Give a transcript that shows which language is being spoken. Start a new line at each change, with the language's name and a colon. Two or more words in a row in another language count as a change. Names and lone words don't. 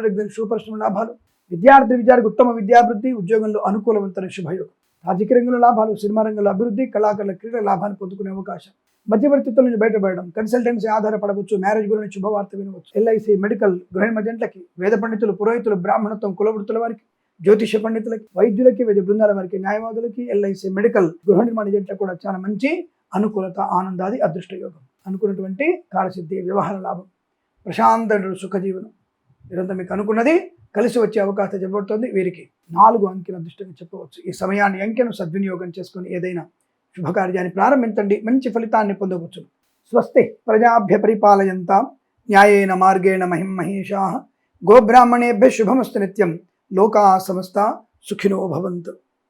English: regular super
Telugu: లాభాలు, విద్యార్థికి ఉత్తమ విద్యాభివృద్ధి, ఉద్యోగంలో అనుకూలవంతమైన శుభయోగం, రాజకీయ రంగంలో లాభాలు, సినిమా రంగంలో అభివృద్ధి, కళాకారుల క్రీడా లాభాన్ని పొందుకునే అవకాశం, మధ్యవర్తిత్వం నుంచి బయటపడడం, కన్సల్టెన్సీ ఆధారపడవచ్చు, మ్యారేజ్ గురించి శుభవార్త వినవచ్చు, ఎల్ఐసి, మెడికల్, గృహ మజంట్లకి, వేద పండితులు, పురోహితులు, బ్రాహ్మణత్వం, కులవృత్తుల వారికి, జ్యోతిష పండితులకి, వైద్యులకి, వైద్య బృందాల వారికి, న్యాయవాదులకి, ఎల్ఐసి, మెడికల్, గృహ నిర్మాణ జంటలకు కూడా చాలా మంచి అనుకూలత, ఆనందాది అదృష్ట యోగం. అనుకున్నటువంటి కార్యసిద్ధి, వ్యవహార లాభం, ప్రశాంత సుఖజీవనం, ఇదంతా మీకు అనుకున్నది కలిసి వచ్చే అవకాశం చెప్పబడుతుంది. వీరికి 4 అంకెల అదృష్టంగా చెప్పవచ్చు. ఈ సమయాన్ని అంకెను సద్వినియోగం చేసుకుని ఏదైనా శుభకార్యాన్ని ప్రారంభించండి, మంచి ఫలితాన్ని పొందవచ్చు.
Sanskrit: స్వస్తి ప్రజాభ్య పరిపాలయంతాం న్యాయేన మార్గేణ మహిం మహేషాః గోబ్రాహ్మణేభ్యः శుభమస్తు నిత్యం లోకాः సమస్తా సుఖినో భవంతు.